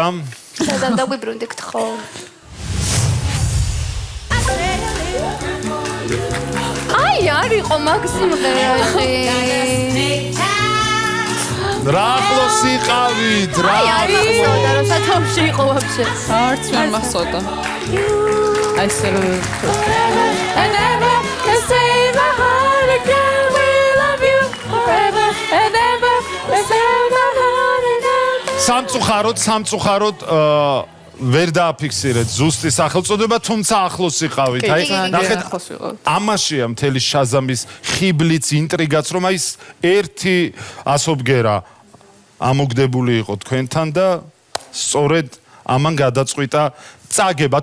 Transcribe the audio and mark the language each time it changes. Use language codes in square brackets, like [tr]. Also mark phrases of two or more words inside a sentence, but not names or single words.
[ka] შაზამ დაგვიბრუნდით ხო? აი, არისო მაგ სიმღერაში. რა ახლოს იყავით, რა არისო და რომ სათავში იყო ვაფშე. არც ვერ მახსოვდა. აი ესე რომ [en] And ever can save my heart again. We love you forever and ever can save my heart again. [ka] სამწუხაროდ ვერ დააფიქსირეთ ზუსტი სახელწოდება, თუმცა ახლოს იყავით. აი, ნახეთ, ამაშია მთელი შაზამის ხიბლიც, ინტრიგაც, რომ აი ერთი ასობგერა ამოგდებული იყო თქვენთან და სწორედ ამან გადაწყვიტა წაგება.